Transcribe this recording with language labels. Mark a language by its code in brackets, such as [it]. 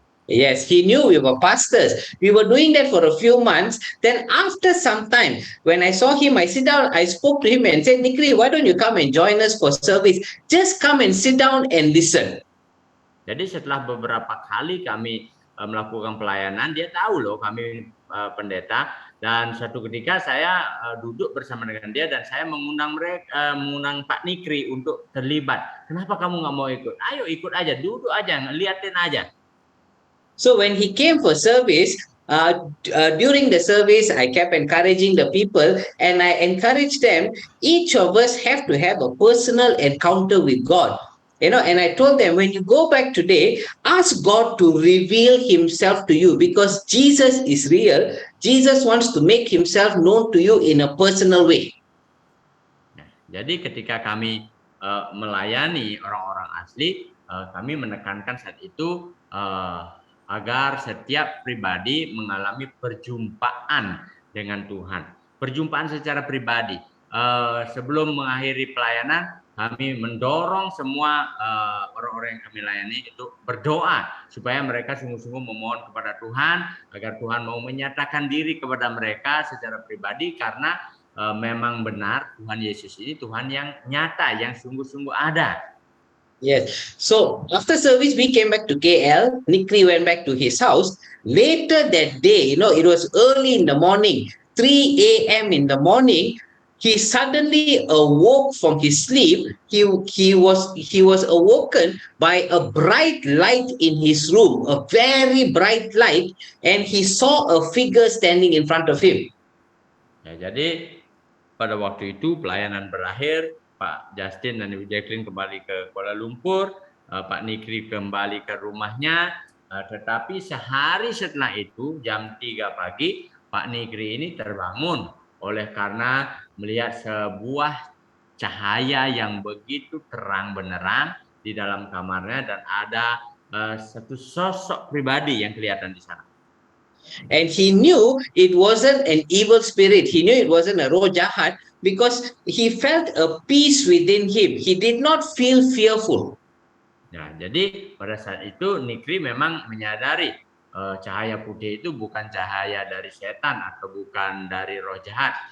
[en] Yes, he knew we were pastors. We were doing that for a few months. Then after some time, when I saw him, I sit down, I spoke to him and said, Nikri, why don't you come and join us for service? Just come and sit down and listen. [id] Jadi setelah beberapa kali kami melakukan pelayanan, dia tahu loh kami pendeta, dan suatu ketika saya duduk bersama dengan dia dan saya mengundang Pak Nikri untuk terlibat. Kenapa kamu nggak mau ikut? Ayo ikut aja, duduk aja, liatin aja. [en] So when he came for service, during the service, I kept encouraging the people and I encouraged them, each of us have to have a personal encounter with God. And I told them, when you go back today, ask God to reveal himself to you because Jesus is real. Jesus wants to make himself known to you in a personal way. [id] Jadi ketika kami melayani orang-orang asli, kami menekankan saat itu agar setiap pribadi mengalami perjumpaan dengan Tuhan. Perjumpaan secara pribadi. Sebelum mengakhiri pelayanan, kami mendorong semua orang-orang yang kami layani itu berdoa supaya mereka sungguh-sungguh memohon kepada Tuhan agar Tuhan mau menyatakan diri kepada mereka secara pribadi, karena memang benar Tuhan Yesus ini Tuhan yang nyata, yang sungguh-sungguh ada. [en] Yes. So after service, we came back to KL. Nikri went back to his house. Later that day, it was early in the morning, 3 a.m. in the morning. He suddenly awoke from his sleep. He was awoken by a bright light in his room, a very bright light, and he saw a figure standing in front of him. [id] Ya, jadi pada waktu itu pelayanan berakhir, Pak Justin dan Ibu Jacqueline kembali ke Kuala Lumpur, Pak Nikri kembali ke rumahnya, tetapi sehari setelah itu jam 3 pagi Pak Nikri ini terbangun oleh karena melihat sebuah cahaya yang begitu terang benderang di dalam kamarnya, dan ada satu sosok pribadi yang kelihatan di sana. [en] And he knew it wasn't an evil spirit. He knew it wasn't a [id] roh jahat [en] because he felt a peace within him. He did not feel fearful. [id] Nah, jadi pada saat itu Nikri memang menyadari cahaya putih itu bukan cahaya dari setan atau bukan dari roh jahat.